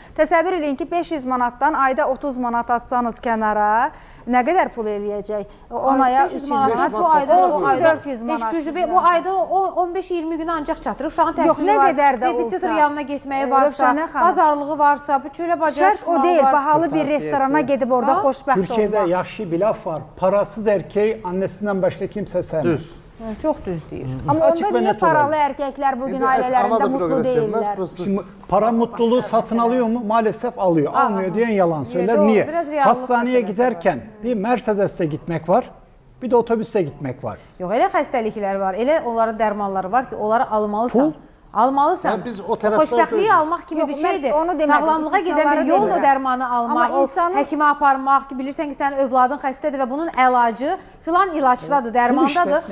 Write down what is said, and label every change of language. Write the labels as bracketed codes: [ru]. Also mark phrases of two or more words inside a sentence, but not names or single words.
[az] Təsəvvür edin ki, 500 manatdan ayda 30 manat atsanız kənara, nə qədər pul eləyəcək? 10 aya 300 manat, bu ayda 400 manat. Bu ayda 15-20 gün ancaq çatır. Uşağın təhsili var, repetitor yanına getməyi varsa, bazarlığı varsa, bütçülə bacarıq şərt o deyil, bahalı bir restorana gedib orada xoşbəxt olmaq. [tr] Türkiye'de yaşlı bir laf var. Parasız erkeği annesinden başka kimse sevmez. [az] Düz. Çox düz deyir. Amma onda niyə paralı erkəklər bugün ailələrində mutlu deyirlər? [tr] Şimdi para mutluluğu satın alıyor mu? Maalesef alıyor. Almıyor diyen yalan söyler. Niye? Hastaneye giderken bir Mercedes'te gitmek var. Bir de otobüste gitmek var. [az] Yox, elə xəstəliklər var, elə onların dərmanları var ki, onları almalısan. Almalısan. Yəni biz o tərəfdən xoşbəxtliyi almaq kimi bir şeydir. Sağlamlığa gedən bir yol o dərmanı almaq, o həkimə aparmaq ki, bilirsən ki, sənin övladın xəstədir və bunun əlacı filan ilaçdadır, dərmandadır.